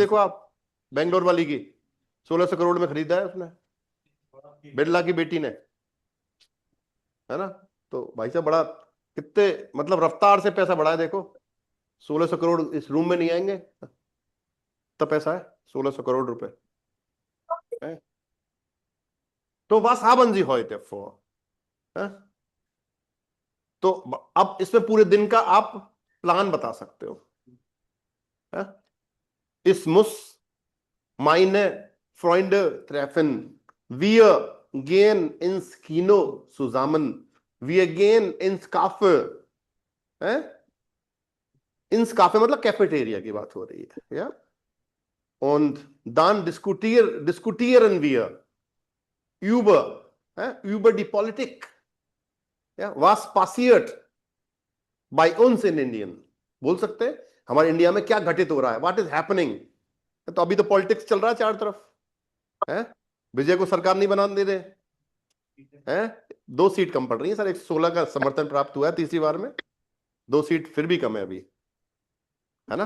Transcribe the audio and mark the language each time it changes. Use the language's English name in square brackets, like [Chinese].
[Hindi] देखो आप, बेंगलोर वाली की 1600 करोड़ में खरीदा है उसने, बिरला की बेटी ने, है ना। तो भाई साहब बड़ा, कितने मतलब रफ्तार से पैसा बढ़ा है देखो। 1600 करोड़ इस रूम में नहीं आएंगे, इतना पैसा है, 1600 करोड़ रुपए है। [German] तो was haben Sie heute vor? [Hindi] है? तो अब इसमें पूरे दिन का आप प्लान बता सकते हो। है? [German] Ich muss meine Freunde treffen। Wir gehen ins Kino zusammen। Wir gehen ins Café। [Hindi] है? [German] ins Café [Hindi] मतलब कैफेटेरिया की बात हो रही है, या? [German] Und dann diskutieren wir über die Politik। Ja? Was passiert bei uns in Indien? [Hindi] बोल सकते हैं हमारे इंडिया में क्या घटित हो रहा है, [English] What is happening. [Hindi] तो अभी तो पॉलिटिक्स चल रहा है चारों तरफ, है? विजय को सरकार नहीं बनाने दे रहे हैं, 2 सीट कम पड़ रही है सर, 116 का समर्थन प्राप्त हुआ है तीसरी बार में, 2 सीट फिर भी कम है अभी, है ना।